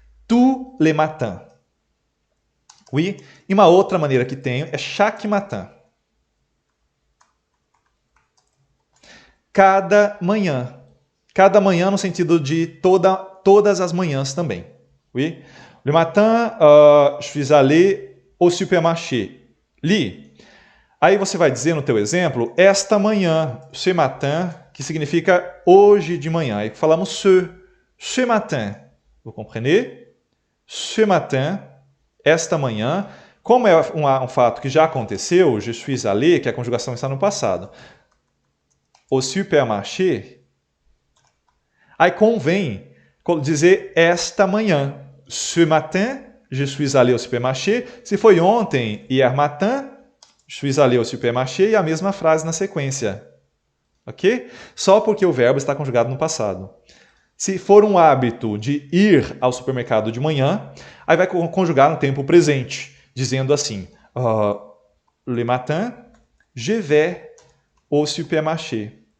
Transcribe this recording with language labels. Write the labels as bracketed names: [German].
[French] Tous les matins. Oui? [Portuguese] E uma outra maneira que tenho é chaque matin. Cada manhã. Cada manhã no sentido de todas as manhãs também. [French] Oui? Le matin, je suis allé au supermarché. [Portuguese] Li. Aí você vai dizer no teu exemplo, esta manhã, ce matin, que significa hoje de manhã. Aí falamos ce matin. [French] Vous comprenez? [Portuguese] Ce matin, esta manhã. Como é um fato que já aconteceu, je suis allé, que a conjugação está no passado, au supermarché, aí convém dizer esta manhã. [French] Ce matin, je suis allé au supermarché. [Portuguese] Se foi ontem, [French] hier matin, je suis allé au supermarché, [Portuguese] e a mesma frase na sequência. Ok? Só porque o verbo está conjugado no passado. Se for um hábito de ir ao supermercado de manhã, aí vai conjugar no tempo presente, dizendo assim, [French] le matin, je vais au supermarché.